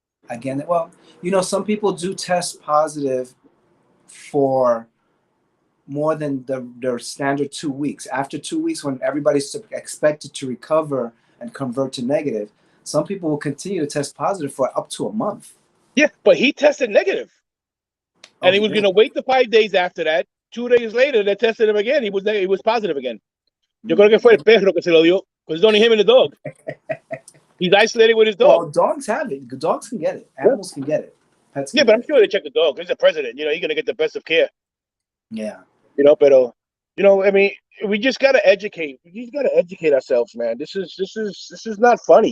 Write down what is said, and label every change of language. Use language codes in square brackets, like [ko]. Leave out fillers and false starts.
[en] Again, well, you know, some people do test positive for more than their standard 2 weeks. After 2 weeks, when everybody's expected to recover and convert to negative, some people will continue to test positive for up to a month. Yeah, but he tested negative. And he was going to wait the 5 days after that. 2 days later, they tested him again. He was positive again. [es] Yo creo que fue el perro que se lo dio, [en] because it's only him and the dog. He's isolated with his dog. Well, dogs have it. Dogs can get it. Animals can get it. Pets can but I'm sure they check the dog. He's the president. You know, he's going to get the best of care. Yeah. You know, but I mean, we just got to educate. We just got to educate ourselves, man. This is not funny.